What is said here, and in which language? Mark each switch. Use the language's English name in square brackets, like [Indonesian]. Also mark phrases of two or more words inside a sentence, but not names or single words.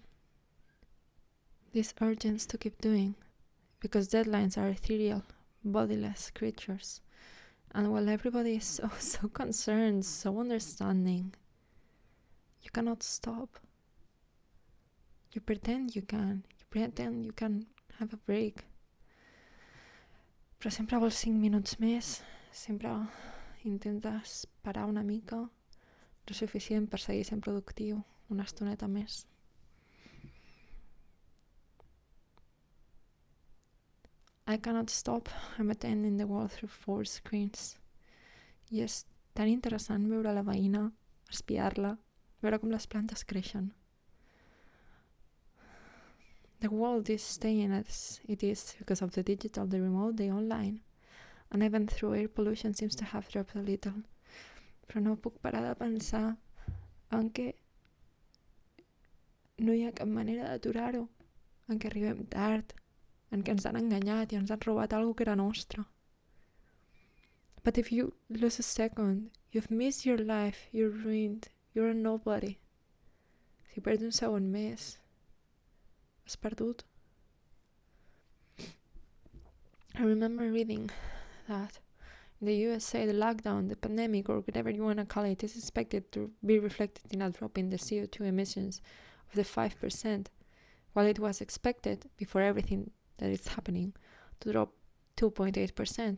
[English] This urgency to keep doing, because deadlines are ethereal, bodiless creatures. And while everybody is so concerned, so understanding, you cannot stop. You pretend you can. You pretend you can have a break. [Catalan] Però sempre vols 5 minuts més, sempre intentes parar una mica, lo suficient per seguir sent productiu, una estoneta més. [English] I cannot stop. I'm attending the world through 4 screens. [Catalan] I és tan interessant veure la veïna, espiar-la, veure com les plantes creixen. [English] The world is staying as it is because of the digital, the remote, the online. And even through air pollution seems to have dropped a little. [Catalan] Però no puc parar de pensar en que no hi ha cap manera d'aturar-ho, en què arribem tard, en què ens han enganyat i ens han robat alguna que era nostre. [English] But if you lose a second, you've missed your life, you're ruined, you're a nobody. [Catalan] Si perds un segon més, has perdut. [English] I remember reading that in the USA, the lockdown, the pandemic, or whatever you want to call it, is expected to be reflected in a drop in the CO2 emissions of the 5%, while it was expected, before everything that is happening, to drop 2.8%.